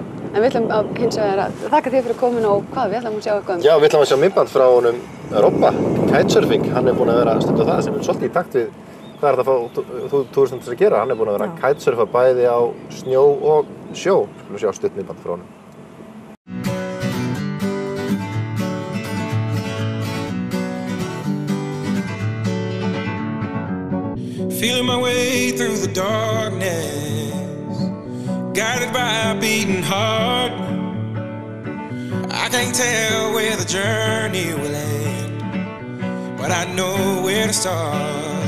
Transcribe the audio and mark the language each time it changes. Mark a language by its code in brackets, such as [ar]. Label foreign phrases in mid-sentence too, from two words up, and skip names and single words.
[is] En við ætlum að hins vegar að þakka þér fyrir komuna og hvað við ætlum að sjá eitthvað. Já, við ætlum að sjá myndband frá honum Robba, kitesurfing. Hann er búinn að vera að stunda það sem er svolítið í takt við hvað er þetta að fá túristum til að gera. Hann er búinn að vera að kitesurfa bæði á snjó og sjó. Við sjá stutt myndband frá honum. [en] Feeling my way through the darkness, guided by a beating heart. I can't tell where the journey will end, but I know where to start.